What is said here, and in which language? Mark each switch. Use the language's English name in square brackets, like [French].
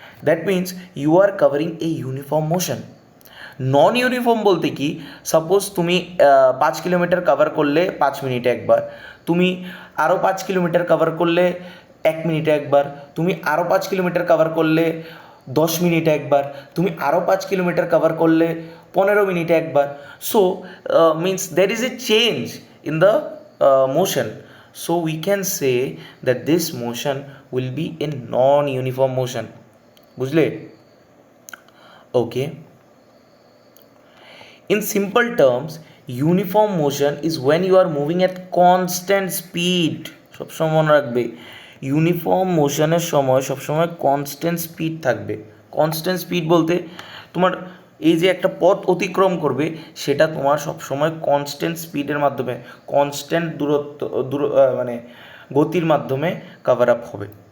[English] That means you are covering a uniform motion. [Bangla] Non uniform বলতে কি, suppose তুমি 5 kilometre cover করলে 5 মিনিটে একবার, তুমি আরও 5 কিলোমিটার কাভার করলে 1 মিনিটে একবার, তুমি আরও 5 কিলোমিটার কাভার করলে 10 মিনিটে একবার, তুমি আরও 5 কিলোমিটার কাভার করলে 15 মিনিটে একবার। [English] So means there is a change in the motion. So we can say that this motion will be a non uniform motion. [Bangla] বুঝলে? ওকে। [English] In simple terms, uniform motion is when you are moving at constant speed. [Bangla] সবসময় মনে রাখবে, uniform মোশনের সময় সবসময় constant speed থাকবে। Constant speed বলতে তোমার এই যে একটা পথ অতিক্রম করবে, সেটা তোমার সবসময় কনস্ট্যান্ট স্পিডের মাধ্যমে, কনস্ট্যান্ট মানে গতির মাধ্যমে কভার আপ হবে।